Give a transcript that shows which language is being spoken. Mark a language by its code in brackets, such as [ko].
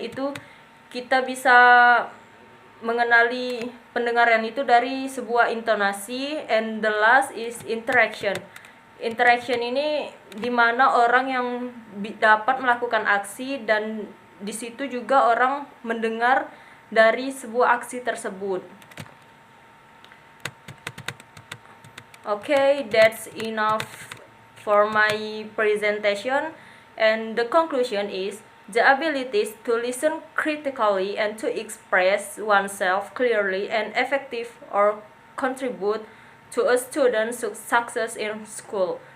[id] Itu kita bisa mengenali pendengaran itu dari sebuah intonasi. [en] And the last is interaction. [id] Interaction ini dimana orang yang dapat melakukan aksi, dan di situ juga orang mendengar dari sebuah aksi tersebut. [en] Okay, that's enough for my presentation. And the conclusion is the abilities to listen critically and to express oneself clearly and effective or contribute to a student's success in school.